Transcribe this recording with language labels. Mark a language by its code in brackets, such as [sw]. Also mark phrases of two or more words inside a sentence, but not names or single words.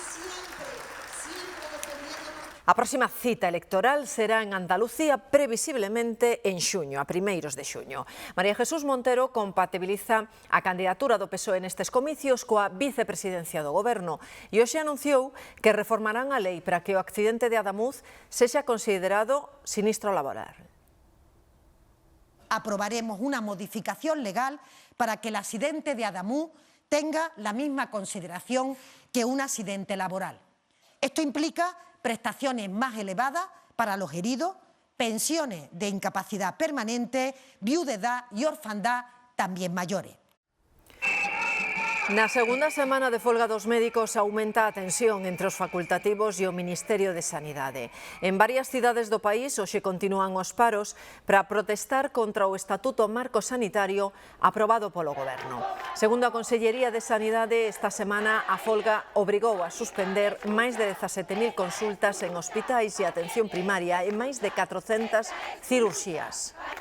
[gl] A próxima cita electoral será en Andalucía, previsiblemente en xuño, a primeiros de xuño. María Jesús Montero compatibiliza a candidatura do PSOE nestes comicios coa vicepresidencia do Goberno e hoxe anunciou que reformarán a lei para que o accidente de Adamuz sexa considerado sinistro laboral. [es] Aprobaremos una modificación legal para que el accidente de Adamuz tenga la misma consideración que un accidente laboral. Esto implica prestaciones más elevadas para los heridos, pensiones de incapacidad permanente, viudedad y orfandad también mayores. [gl] Na segunda semana de folga dos médicos aumenta a tensión entre os facultativos e o Ministerio de Sanidade. En varias cidades do país hoxe continúan os paros para protestar contra o Estatuto Marco Sanitario aprobado polo Goberno. Segundo a Consellería de Sanidade, esta semana a folga obrigou a suspender máis de 17.000 consultas en hospitais e atención primaria e máis de 400 cirurxías.